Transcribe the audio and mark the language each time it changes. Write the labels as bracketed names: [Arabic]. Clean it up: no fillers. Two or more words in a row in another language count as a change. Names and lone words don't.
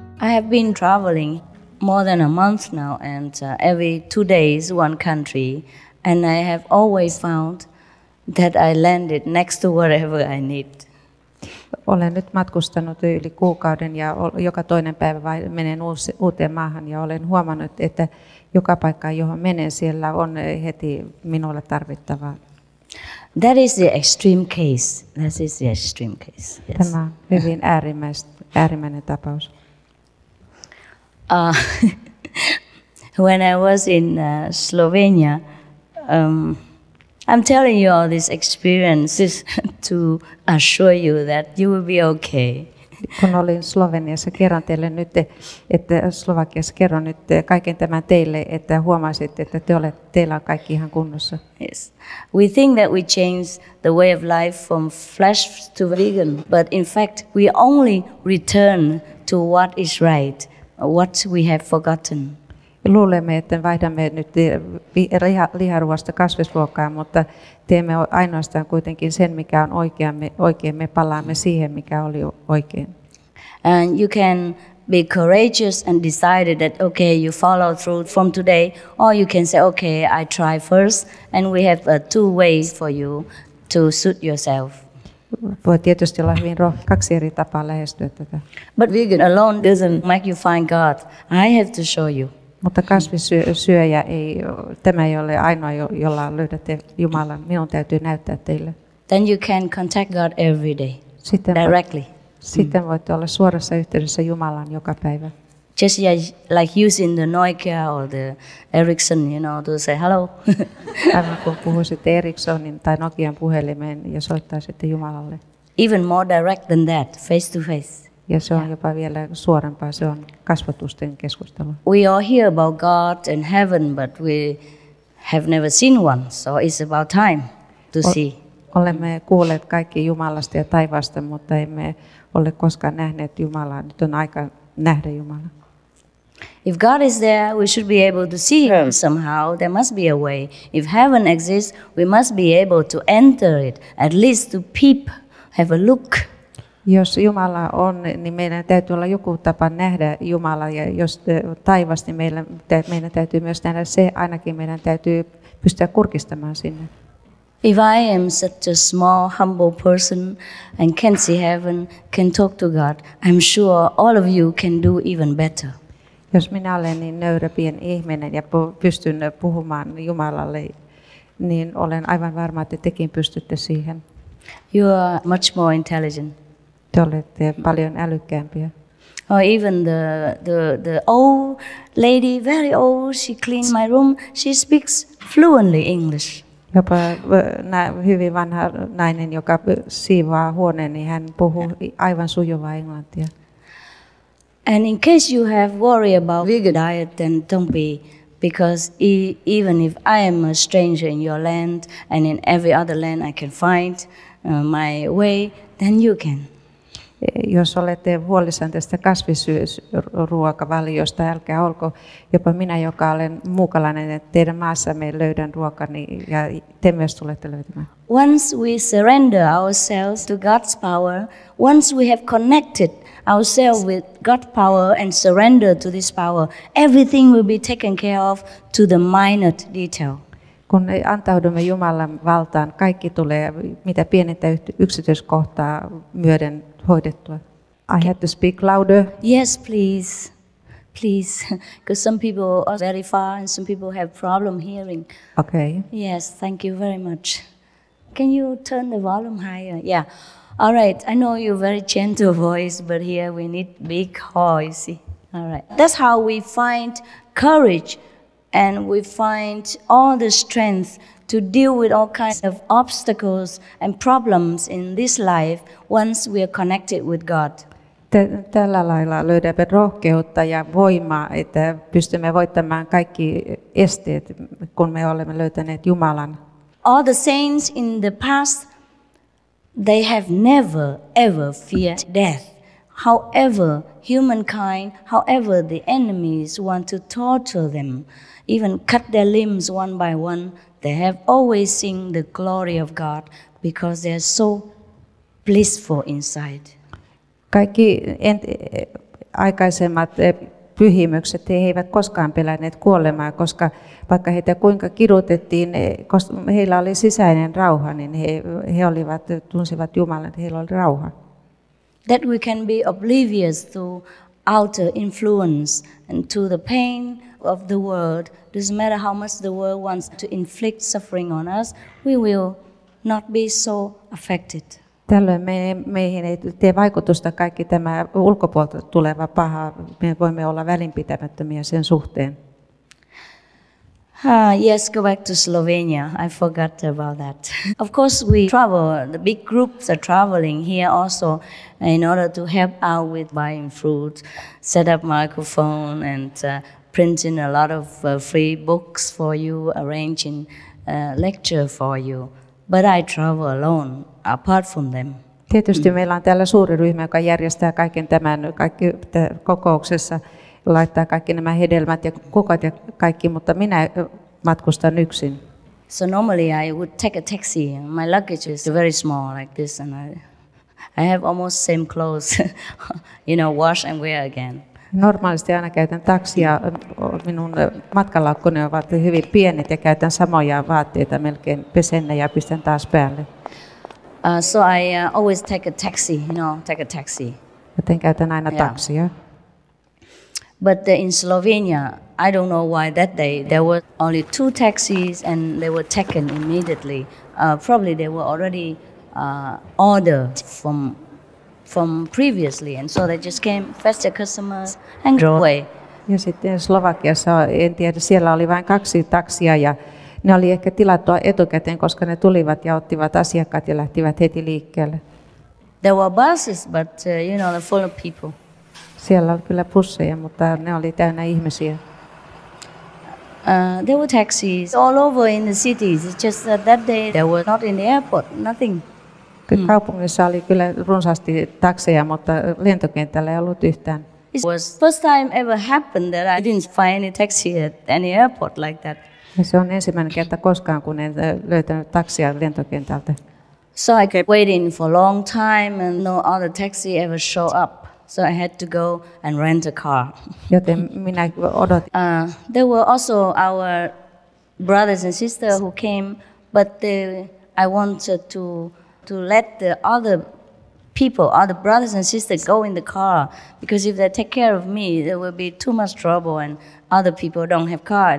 [English] I have been traveling more than a month now, and every 2 days, one country, and I have always found that I landed next to whatever I need. [Finnish] Olen nyt matkustanut yli kuukauden ja joka toinen päivä menen uuteen maahan ja olen huomannut, että joka paikka, johon menen, siellä on heti minulle tarvittavaa. [English] That is the extreme case. That is the extreme case. Yes. [Finnish] Tämä on hyvin äärimmäinen tapaus. [English] When I was in Slovenia, I'm telling you all these experiences to assure you that you will be okay. [Finnish] Kun olin Sloveniassa, kerron teille nyt, että Slovakiassa kerron nyt kaiken tämän teille, että huomasitte, että teillä on kaikki ihan kunnossa. [English] Yes. We think that we change the way of life from flesh to vegan, but in fact we only return to what is right, what we have forgotten. [Finnish] Luulemme, että vaihdamme nyt liharuoasta kasvisruokaan, mutta teemme ainoastaan kuitenkin sen, mikä on oikein. Me palaamme siihen, mikä oli oikein. [English] And you can be courageous and decided that, okay, you follow through from today, or you can say, okay, I try first, and we have 2 ways for you to suit yourself. [Finnish] Voi tietysti olla hyvin kaksi eri tapaa lähestyä tätä. [English] But vegan alone doesn't make you find God. I have to show you. [Finnish] Mutta kasvissyöjä tämä ei ole ainoa, jolla löydätte Jumalan. Minun täytyy näyttää teille. [English] Then you can contact God every day, directly. [Finnish] Sitten voitte olla suorassa yhteydessä Jumalaan joka päivä. [English] Just like using the Nokia or the Ericsson, to say hello. [Finnish] Aivan kun puhuisitte Ericssonin tai Nokian puhelimeen ja soittaisitte Jumalalle. [English] Even more direct than that, face to face. [Finnish] Ja se on jopa vielä suorempaa, se on kasvatusten keskustelu. [English] We all hear about God and heaven, but we have never seen one, so it's about time to see. [Finnish] Olemme kuulleet kaikki Jumalasta ja taivaasta, mutta emme ole koskaan nähneet Jumalaa. Nyt on aika nähdä Jumala. [English] If God is there, we should be able to see Him somehow. There must be a way. If heaven exists, we must be able to enter it, at least to peep, have a look. [Finnish] Jos Jumala on, niin meidän täytyy olla joku tapa nähdä Jumala, ja jos taivas, niin meidän täytyy myös nähdä se, ainakin meidän täytyy pystyä kurkistamaan sinne. [English] If I am such a small, humble person and can see heaven, can talk to God, I'm sure all of you can do even better. [Finnish] Jos minä olen niin nöyrä pieni ihminen ja pystyn puhumaan Jumalalle, niin olen aivan varma, että tekin pystytte siihen. [English] You are much more intelligent. [Finnish] Te olette paljon älykkäämpiä. [English] Or even the old lady, very old, she cleaned my room. She speaks fluently English. [Finnish] Jopa hyvin vanha nainen, joka siivoaa huoneen, niin hän puhuu aivan sujuvaa englantia. [English] And in case you have worry about vegan diet, then don't be, because even if I am a stranger in your land and in every other land I can find my way, then you can. [Finnish] Jos olette huolissaan tästä kasvisruokavaliosta, älkää olko jopa minä, joka olen muukalainen, että teidän maassamme löydän ruokani ja te myös tulette löytämään. [English] Once we surrender ourselves to God's power, once we have connected ourselves with God's power and surrender to this power, everything will be taken care of to the minute detail. [Finnish] Kun antaudumme Jumalan valtaan, kaikki tulee mitä pienintä yksityiskohtaa myöden hoidettua. [English] I have to speak louder. Yes, please. Please, because some people are very far and some people have problem hearing. Okay. Yes, thank you very much. Can you turn the volume higher? Yeah. All right. I know you're very gentle voice, but here we need big voice. All right. That's how we find courage and we find all the strength to deal with all kinds of obstacles and problems in this life once we are connected with God. [Finnish] Tällä lailla löydämme rohkeutta ja voimaa, että pystymme voittamaan kaikki esteet, kun me olemme löytäneet Jumalan. [English] All the saints in the past, they have never ever feared death. However, humankind, however the enemies want to torture them, even cut their limbs one by one, they have always seen the glory of God because they are so blissful inside. [Finnish] Kaikki aikaisemmat pyhimykset, he eivät koskaan pelänneet kuolemaa, koska vaikka heitä kuinka kidutettiin, koska heillä oli sisäinen rauha, niin he tunsivat Jumalan, että heillä oli rauha. [English] That we can be oblivious to outer influence and to the pain of the world. Doesn't matter how much the world wants to inflict suffering on us, we will not be so affected. [Finnish] Tällöin meihin ei tee vaikutusta kaikki tämä ulkopuolelta tuleva paha. Me voimme olla välinpitämättömiä sen suhteen. [English] Yes, go back to Slovenia. I forgot about that. Of course, we travel. The big groups are traveling here also in order to help out with buying fruit, set up microphone, and printing a lot of free books for you, arranging lecture for you. But I travel alone, apart from them. [Finnish] Tietysti meillä on täällä suuri ryhmä, joka järjestää kaiken tämän kokouksessa, laittaa kaikki nämä hedelmät ja kukot ja kaikki, mutta minä matkustan yksin. [English] So normally I would take a taxi. My luggage is very small like this, and I have almost same clothes, wash and wear again. [Finnish] Normaalisti aina käytän taksia. Minun matkalaukkuni ovat hyvin pienet ja käytän samoja vaatteita, melkein pesen ne ja pistän taas päälle. [English] So I always take a taxi, take a taxi. [Finnish] Joten käytän aina taksia. [English] But in Slovenia, I don't know why that day there were only 2 taxis and they were taken immediately. Probably they were already ordered from previously, and so they just came, fetched the customers and drove away. [Finnish] Ja sitten Slovakiassa, en tiedä, siellä oli vain 2 taksia ja ne oli ehkä tilattua etukäteen, koska ne tulivat ja ottivat asiakkaat ja lähtivät heti liikkeelle. [English] There were buses, but they're full of people. [Finnish] Siellä oli kyllä busseja, mutta ne oli täynnä ihmisiä. [English] There were taxis all over in the cities. It's just that day there were not in the airport, nothing. [Finnish] Kaupungissa oli kyllä runsaasti takseja, mutta lentokentällä ei ollut yhtään. [English] It was first time ever happened that I didn't find any taxi at any airport like that. [Finnish] Ja se on ensimmäinen kerta koskaan, kun en löytänyt taksia lentokentältä. [English] So I kept waiting for a long time and no other taxi ever showed up. So I had to go and rent a car. [Finnish] Joten minä odotin. [English] There were also our brothers and sisters who came, but I wanted to let the other people, other brothers and sisters go in the car, because if they take care of me, there will be too much trouble and other people don't have car.